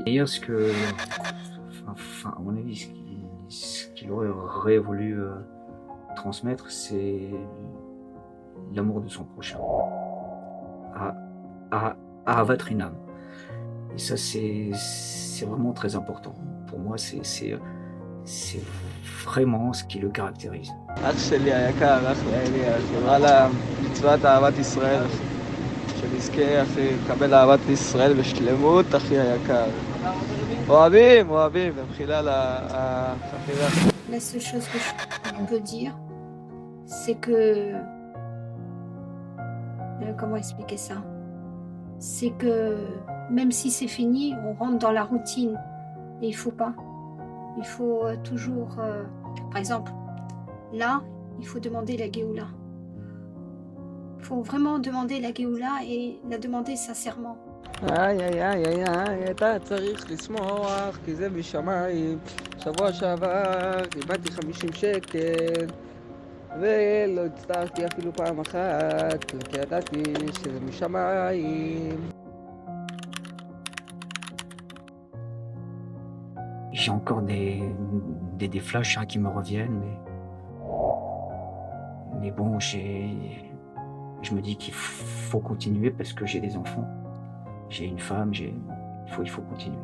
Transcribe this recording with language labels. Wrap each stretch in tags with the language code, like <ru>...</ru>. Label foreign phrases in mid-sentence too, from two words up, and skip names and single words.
<fr>Meir, à mon avis, ce qu'il aurait voulu transmettre, c'est l'amour de son prochain.</fr> <he>À אהבת רינם.</he> <fr>Et ça, c'est vraiment très important. Pour moi, c'est vraiment ce qui le caractérise.</fr> <he>אח שלי היקר, אחי, אלי, חברה למצוות אהבת ישראל, שנזכה, אחי, לקבל אהבת ישראל בשלמות, אחי היקר. אוהבים, ומחילה לחפירה.</he> <fr>La seule chose que je peux dire, c'est que... comment expliquer ça? C'est que même si c'est fini, on rentre dans la routine. Et il faut pas. Il faut toujours... par exemple, là, il faut demander la Géoula. Il faut vraiment demander la Géoula et la demander sincèrement.</fr> <he>אתה צריך לשמוח, כי זה בשמיים. שבוע שעבר קיבלתי 50 שקל, ולא הצטערתי אפילו פעם אחת, כי ידעתי שזה משמיים.</he> <fr>J'ai encore des flashs qui me reviennent, mais bon, je me dis qu'il faut continuer parce que j'ai des enfants, j'ai une femme, il faut continuer.</fr>